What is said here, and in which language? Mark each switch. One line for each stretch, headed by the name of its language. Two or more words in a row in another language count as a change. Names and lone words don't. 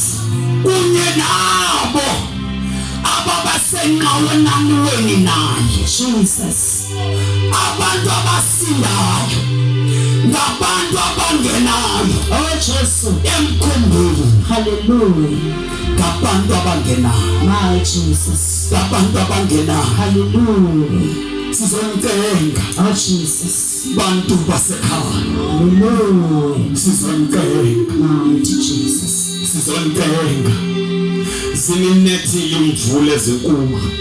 Xhosa: kunye nabo ababasenqanaweni naye. Jesus.
Zulu: Abantu abasindayo ngabantu abangenayo. Oh Jesu. Emkhumbuli Hallelujah. ngabantu abangenayo.
English: My Jesus.
Zulu: Ngabantu abangenayo. Hallelujah. Sizoncenga Oh Jesus. bantu basekhaya. Hallelujah. Sizoncenga.
English: Mighty Jesus.
Zulu: Sizoncenga. Zinginethile imvula ezinkulu.